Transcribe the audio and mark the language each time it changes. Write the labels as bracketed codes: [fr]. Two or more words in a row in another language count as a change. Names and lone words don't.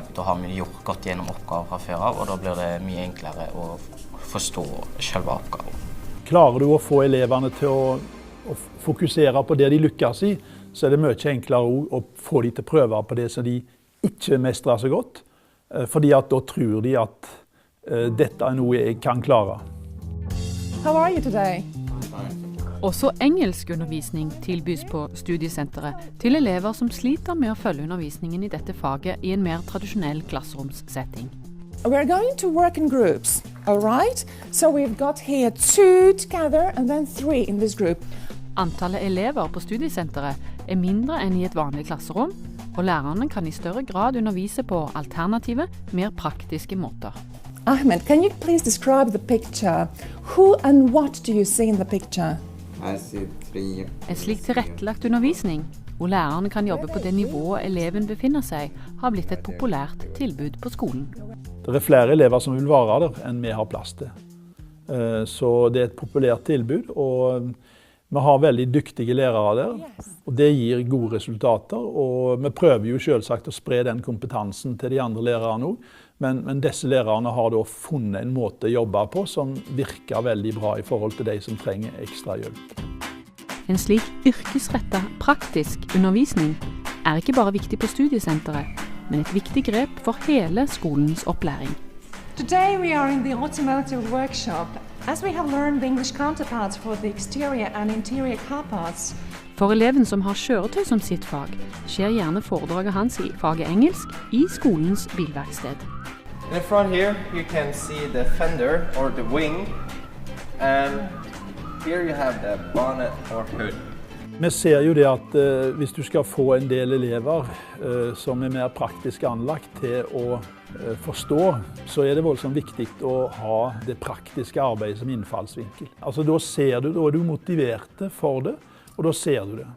[no] Da har vi gått gjennom oppgaver fra før av, og da blir det mye enklere å forstå selve oppgaven. Klarer du å få elevene til å fokusere på det de lykkes i, så er det mye enklere å få de til å prøve på det som de ikke mestrer så godt. Fordi at da tror de at dette er noe jeg kan klare. [en] How are you today? [no] Også engelskundervisning tilbys på studiesenteret til elever som sliter med å følge undervisningen i dette faget i en mer tradisjonell klasseromssetting. [en] We're going to work in groups, all right? So we've got here 2 together and then 3 in this group. [no] Antallet elever på studiesenteret er mindre enn i et vanlig klasserom, og lærerne kan i større grad undervise på alternative, mer praktiske måter. [en] Ahmed, can you please describe the picture? Who and what do you see in the picture? [no] En slik tilrettelagt undervisning, hvor lærerne kan jobbe på det nivået eleven befinner seg, har blitt et populært tilbud på skolen. Det er flere elever som vil være der enn vi har plass til. Så det er et populært tilbud, og vi har veldig dyktige lærere der, og det gir gode resultater. Og vi prøver jo selvsagt å spre den kompetansen til de andre lærerne også, men disse lærerne har da funnet en måte å jobbe på som virker veldig bra i forhold til de som trenger ekstra hjelp. En slik yrkesrettet, praktisk undervisning er ikke bare viktig på studiesenteret, men et viktig grep for hele skolens opplæring. [en] Today we are in the automotive workshop, as we have learned the English counterparts for the exterior and interior car parts. [no] For eleven som har kjøretøy som sitt fag, skjer gjerne foredraget hans i faget engelsk i skolens bilverksted. [en] In front here you can see the fender or the wing, and here you have the bonnet or hood. [no] Vi ser jo det at hvis du skal få en del elever som er mer praktisk anlagt til å forstå, så er det voldsomt viktig å ha det praktiske arbeidet som innfallsvinkel. Altså da ser du, da er du motiverte for det, og da ser du det.